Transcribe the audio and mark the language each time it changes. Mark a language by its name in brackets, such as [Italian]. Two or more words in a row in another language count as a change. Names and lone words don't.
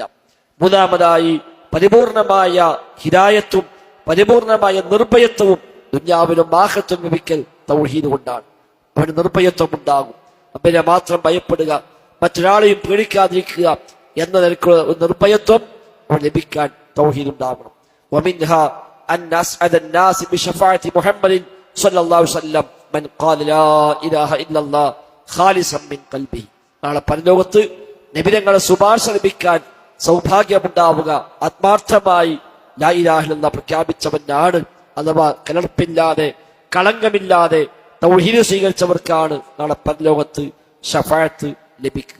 [Malayalam] മൂന്നാമതായി പരിപൂർണമായ ഹിദായത്തും പരിപൂർണമായ നിർഭയത്വവും ദുനിയാവിലും ആഖിറത്തിലും ലഭിക്കൽ തൗഹീദ് കൊണ്ടാണ്. അവന് നിർഭയത്വം ഉണ്ടാകും. അവനെ മാത്രം ഭയപ്പെടുക, മറ്റൊരാളെയും പേടിക്കാതിരിക്കുക എന്ന നിലക്കുള്ള നിർഭയത്വം അവൻ ലഭിക്കാൻ തൗഹീദ് ഉണ്ടാകണം. [Arabic] ومنها أن أسعد الناس بشفاعة محمد صلى الله عليه وسلم من قال لا إله إلا الله خالصا من قلبه. [Malayalam] നാളെ പരലോകത്ത് നബിതങ്ങളെ ശുപാർശ ലഭിക്കാൻ സൗഭാഗ്യമുണ്ടാവുക ആത്മാർത്ഥമായി [Arabic] لا إله إلا الله [Malayalam] പ്രഖ്യാപിച്ചവനാണ്, അഥവാ കലർപ്പില്ലാതെ കളങ്കമില്ലാതെ തൗഹീദ് സ്വീകരിച്ചവർക്കാണ് നാളെ പരലോകത്ത് ശഫാഅത്ത് ലഭിക്കുക.